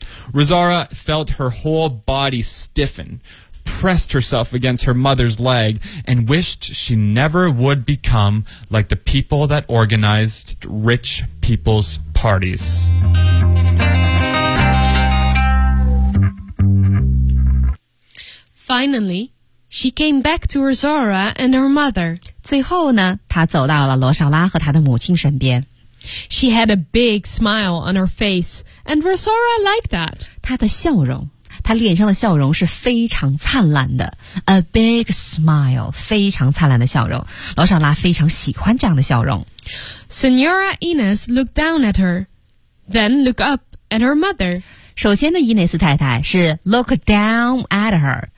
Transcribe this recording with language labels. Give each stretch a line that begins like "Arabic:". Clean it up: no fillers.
English: Rosara felt her whole body stiffen, pressed herself against her mother's leg, and wished she never would become like the people that organized rich people's parties. Finally,She came back to Rosora and her mother.
Chinese: 最后呢，她走到了罗少拉和她的母亲身边。
English: She had a big smile on her face, and Rosora liked that.
Chinese: 她的笑容，她脸上的笑容是非常灿烂的。
English: A big smile,
Chinese: 非常灿烂的笑容。罗少拉非常喜欢这样的笑容。
English: Senora Ines looked down at her, then looked up at her mother.
Chinese: 首先的伊内斯太太是
English: look down at her.